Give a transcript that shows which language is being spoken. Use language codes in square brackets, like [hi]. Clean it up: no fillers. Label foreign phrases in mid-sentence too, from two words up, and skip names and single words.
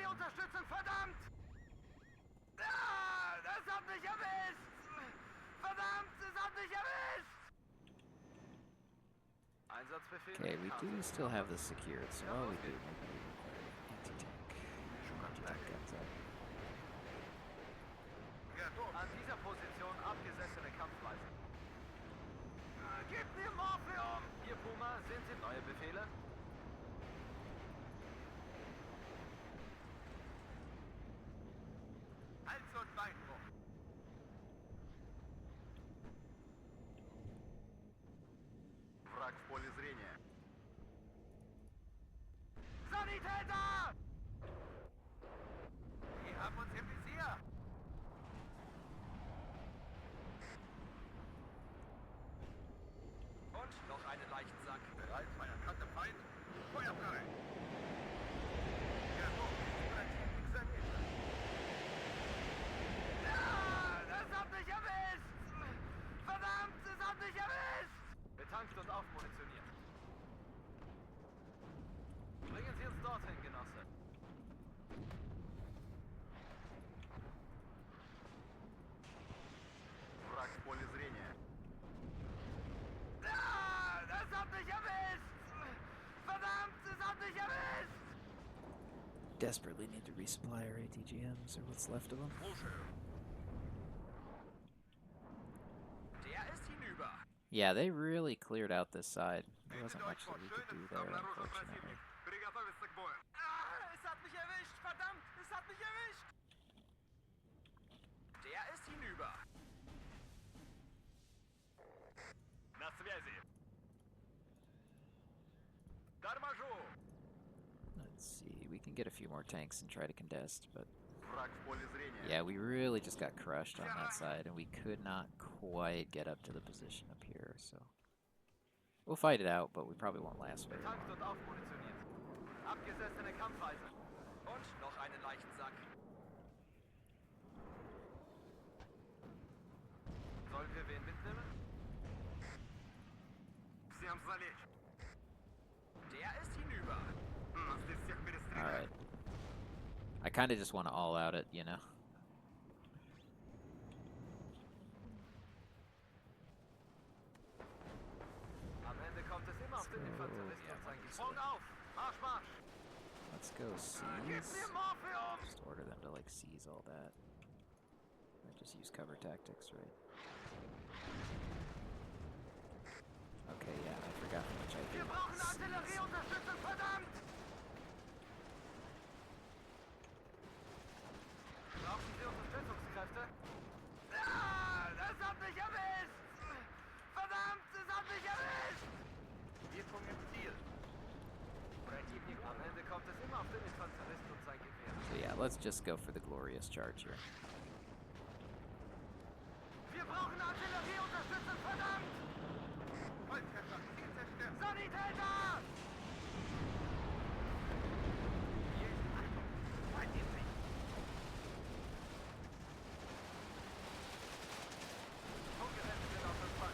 [de] Artillerieunterstützung, verdammt! Ah, das hat mich erwischt! Verdammt, es hat mich erwischt! Einsatzbefehl. [en] Okay, we do [de] bekannt. [en] still have this secured, so all we do maybe we require anti-tank. Anti-tank guns up. [ru] Готов. [de] An dieser Position abgesessene Kampfweise. Gib mir Morphium! Hier, Puma, sind Sie neue Befehle? Hals- und Beinbruch. [ru] Враг в поле зрения. [de] Sanitäter! Die haben uns im Visier. Und noch einen Leichensack. Bereit, Feuerkante Feind. Feuer frei. Jawohl, [ru] Противник заметен. [de] Ah, das hat mich erwischt! Verdammt, es hat mich erwischt! Betankt und aufmunitioniert. Bringen Sie uns dorthin, Genosse. [ru] Враг в поле зрения. [de] Ah, das hat mich erwischt! Verdammt, es hat mich erwischt! [en] Desperately need to resupply our ATGMs or what's left of them. [ru] Слушаю. [de] Der ist hinüber. [en] Yeah, they really cleared out this side. There [ru] Видите [en] wasn't much that [ru] точку. [en] we could do [de] Schönes. [en] there, [ru] Обнаружен [en] unfortunately. [ru] противник. Приготовиться к бою. [de] Ah, es hat mich erwischt! Verdammt, es hat mich erwischt! Der ist hinüber. [ru] На связи. Торможу. [en] Let's see, we can get a few more tanks and try to contest, but [ru] Враг в поле зрения. [en] yeah, we really just got crushed on that side, and we could not quite get up to the position up here, so we'll fight it out, but we probably won't last very long. [de] Betankt und aufmunitioniert. Abgesessene Kampfweise. Und noch einen Leichensack. Sollen wir wen mitnehmen? [ru] Всем залечь. [de] Der ist hinüber. [ru] Нас здесь всех перестреляют. [en] Alright. I kind of just want to all out it, you know? [de] Am Ende kommt es immer auf den [en] So, [de] Infanteristen ja, und sein das Sprung auf! Marsch, Marsch! [en] Let's go [de] Gib [en] seize. [de] mir Morphium! [en] Just order them to, like, seize all that. Or just use cover tactics, right? Okay, yeah, I forgot how much I [de] Wir [en] did. [de] brauchen [en] Seize. [de] Artillerieunterstützung, verdammt! Brauchen Sie Unterstützungskräfte? Ah, das hat mich erwischt! Verdammt, es hat mich erwischt! Wirkung im Ziel. Противник. Am Ende kommt es immer auf den Infanteristen und sein Gewehr. [en] So yeah, let's just go for the glorious charge here. [de] Wir brauchen Artillerieunterstützung, verdammt! Volltreffer. Ziel zerstört. Sanitäter! Hier ist Achtung. Feind in Sicht. Funkgeräte sind auf Empfang.